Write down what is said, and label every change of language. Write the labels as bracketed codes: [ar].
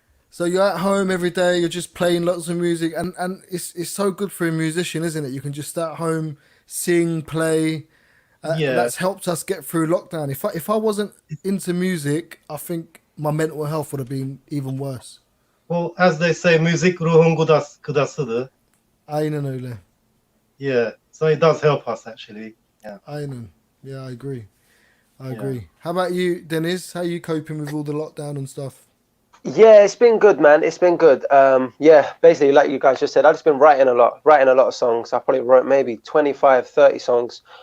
[en] So you're at home every day, you're just playing lots of music, and it's so good for a musician, isn't it? You can just stay at home, sing, play. Yeah. That's helped us get through lockdown. If I wasn't into music, I think my mental health would have been even worse. Well, as they say, [tr] müzik ruhun gıdasıdır. Aynen öyle. [en] Yeah. So it does help us actually. Yeah. Aynen. Yeah, I agree. I agree. How about you, Deniz? How are you coping with all the lockdown and stuff? Yeah, it's been good, man. It's been good. Yeah, basically, like you guys just said, I've just been writing a lot of songs. I probably wrote maybe 25, 30 songs.